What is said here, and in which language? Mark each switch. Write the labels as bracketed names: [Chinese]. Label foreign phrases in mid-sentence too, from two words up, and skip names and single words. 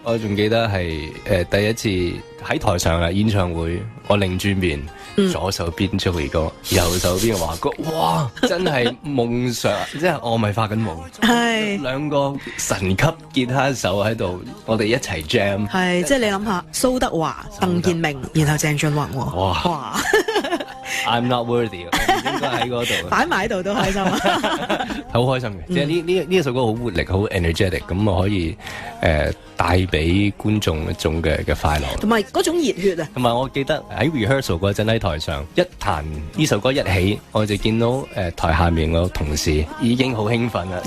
[Cantonese] 我仲記得係第一次喺台上嘅演唱會，我擰轉面，左手邊 Joey 哥，右手邊華哥，哇！真係夢想，即係我咪發緊夢。係兩個神級吉他手喺度，我哋一齊 jam。係，即係你諗下，蘇德華、鄧健明，然後鄭俊弘喎。哇 [English] ！I'm not worthy， [Cantonese] 我應該喺嗰度。擺埋喺度都開心啊！好開心嘅，即係呢一首歌好活力，好 energetic，咁我可以帶俾觀眾一種嘅快樂，同埋嗰種熱血啊！同埋我記得喺 rehearsal 嗰陣喺台上一彈呢首歌一起，我就見到台下面個同事已經好興奮啦